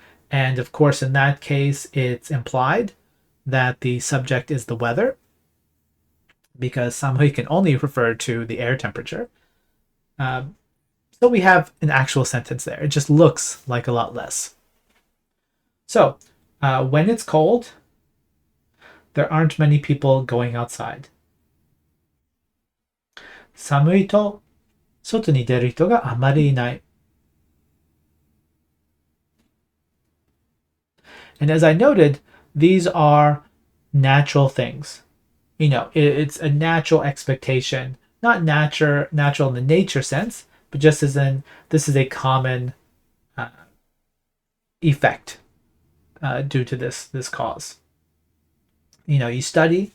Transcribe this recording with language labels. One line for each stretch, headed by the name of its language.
English: And of course, in that case, it's implied that the subject is the weather, because samui can only refer to the air temperature. So we have an actual sentence there. It just looks like a lot less. So when it's cold, there aren't many people going outside.
Japanese: 寒いと外に出る人があまりいない。
English: And as I noted, these are natural things. You know, it's a natural expectation, not natural in the nature sense, but just as in this is a common effect due to this cause. You know, you study.